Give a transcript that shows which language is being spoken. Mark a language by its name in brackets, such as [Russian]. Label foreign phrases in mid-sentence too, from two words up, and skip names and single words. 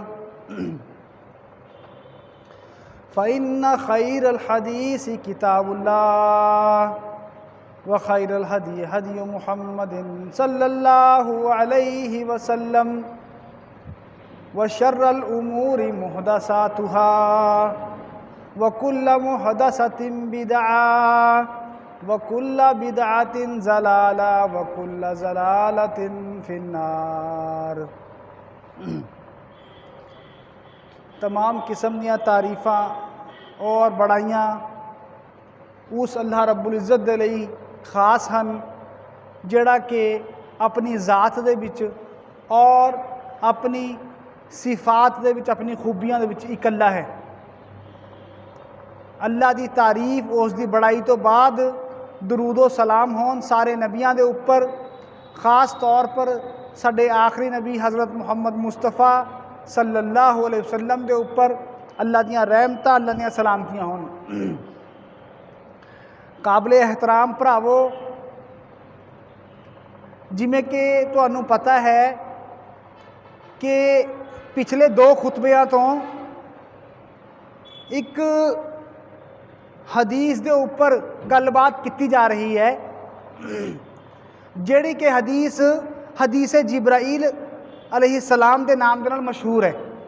[Arabic] فإن خير الحديث كتاب الله وخير الهدي هدي محمد صلى الله عليه وسلم وشر الأمور محدثاتها وكل محدثة بدعة وكل بدعة ضلالة وكل ضلالة في النار. [Punjabi] تمام قسم دیاں تعریفاں اور وڈیائیاں اس [Arabic] الله رب العزة [Punjabi] دے لئی خاص ہن جیہڑا کہ اپنی ذات دے وچ اور اپنی صفات دے وچ اپنی خوبیاں دے وچ اکلا ہے. اللہ دی تعریف اس دی وڈیائی توں بعد درود و سلام ہون سارے نبیاں دے اوپر، خاص طور پر ساڈے آخری نبی حضرت محمد مصطفیٰ [Arabic] صلى الله عليه وسلم [Punjabi] دے اوپر اللہ دیاں رحمتاں اللہ دیاں سلامتیاں ہون. قابل احترام بھراوو، جیویں کہ تہانوں پتا ہے کہ پچھلے دو خطبیاں توں ایک حدیث کے اوپر گلبات کی جا رہی ہے، جیہڑی کہ حدیث [Arabic] جبرائيل عليه السلام [Punjabi] کے نام کے نال مشہور ہے.